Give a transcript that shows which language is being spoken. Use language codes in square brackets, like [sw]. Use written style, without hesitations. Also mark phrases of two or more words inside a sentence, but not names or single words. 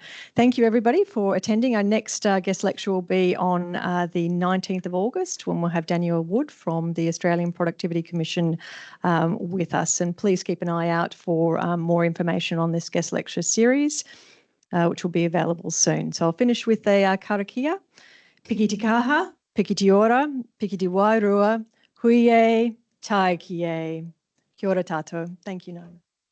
[en] Thank you, everybody, for attending. Our next guest lecture will be on the 19th of August, when we'll have Ngaire Woods from the Australian Productivity Commission with us. And please keep an eye out for more information on this guest lecture series, which will be available soon. So I'll finish with a karakia. [mi] Piki te kaha. Piki te ora, piki te wairua, huie, tai kie. Kia ora tātou. [en] Thank you, Ngaire.